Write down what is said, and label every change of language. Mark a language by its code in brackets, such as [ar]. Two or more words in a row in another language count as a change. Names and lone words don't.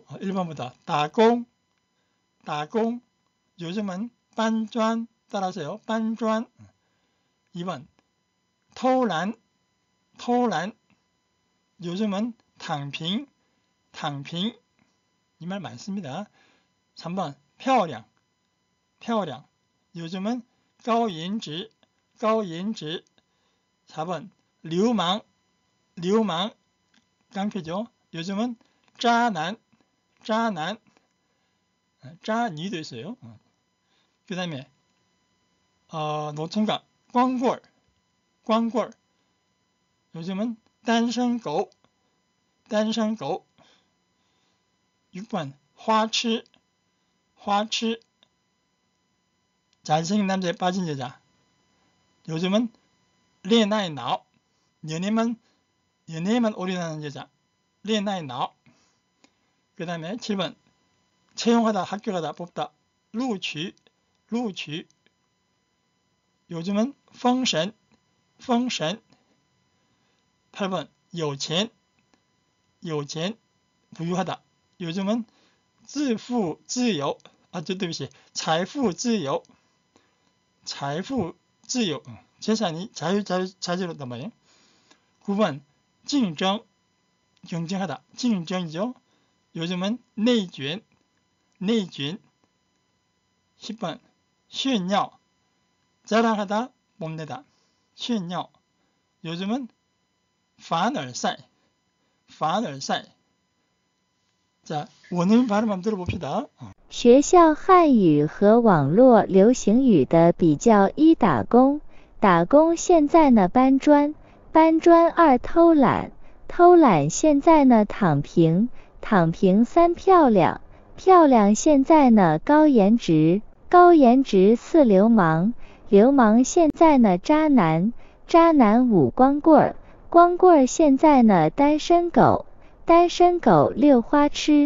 [ko] 1번부터 따공, 요즘은 빤주안 따라하세요. 빤주안. 2번 토란, 요즘은 탕핑. 이 말 많습니다. 3번 [zh] 漂亮 漂亮 [ko] 요즘은 [zh] 高颜值 高颜值 [ko] 4번 [zh] 流氓 流氓 [ko] 깡패죠. 요즘은 [zh] 渣男 渣男渣女 [ko] 도 있어요. 그 다음에 노총각 [zh] 光棍 光棍 [ko] 요즘은 [zh] 单身狗 单身狗 [ko] 6번 [zh] 花痴 花痴 [ko] 잘생긴 남자에 빠진 여자 요즘은 恋爱脑 연애만 올인하는 여자 恋爱脑 그 다음에 7번 채용하다 합격하다 뽑다 录取 요즘은 封神 8번 有钱 부유하다 요즘은 [zh] 自富自由 对不起 财富自由 [ko] 재산이 자유롭단 말이에요. 9번 竞争 경쟁하다 竞争이죠. 요즘은 内卷 10번 炫耀 자랑하다 뽐내다 炫耀 요즘은 凡尔赛 자, 원어민 발음 한번 들어봅시다. [zh] 学校汉语和网络流行语的比较：1打工，打工现在呢搬砖，搬砖；2偷懒，偷懒现在呢躺平，躺平；3漂亮，漂亮现在呢高颜值，高颜值；4流氓，流氓现在呢渣男，渣男；5光棍，光棍现在呢单身狗，单身狗；6花痴。